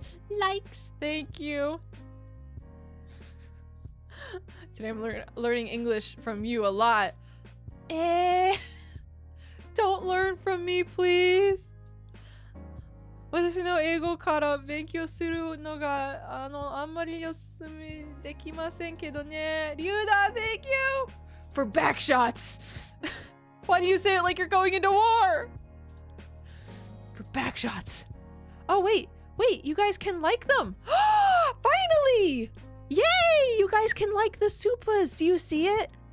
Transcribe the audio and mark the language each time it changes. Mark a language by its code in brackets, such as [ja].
[en] Likes. Thank you. Today I'm learning English from you a lot. Don't learn from me, please. [ja] 私の英語から勉強するのがあんまりおすすめできませんけどね。 [en] リュウダ、thank you for back shots. Why do you say it like you're going into war? For back shots. Oh wait, you guys can like them. Finally! Yay! You guys can like the Supas. Do you see it?